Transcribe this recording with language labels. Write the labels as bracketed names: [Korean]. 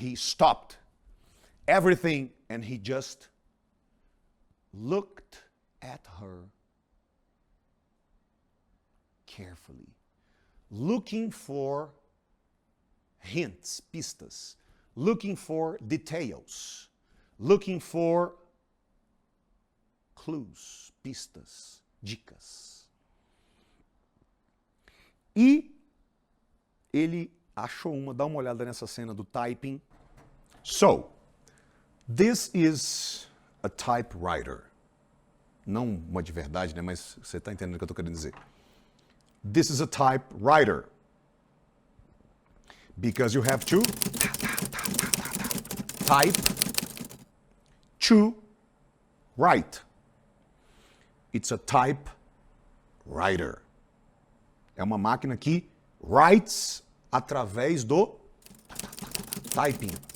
[English] He stopped everything and he just looked at her carefully, looking for hints, pistas, looking for details, looking for clues, [Portuguese] pistas, dicas. E ele achou dá uma olhada nessa cena do typing. [English] So, this is a typewriter. [Portuguese] Não uma de verdade, né? Mas você está entendendo o que eu estou querendo dizer. [English] This is a typewriter. Because you have to type to write. It's a typewriter. [Portuguese] É uma máquina que writes através do typing.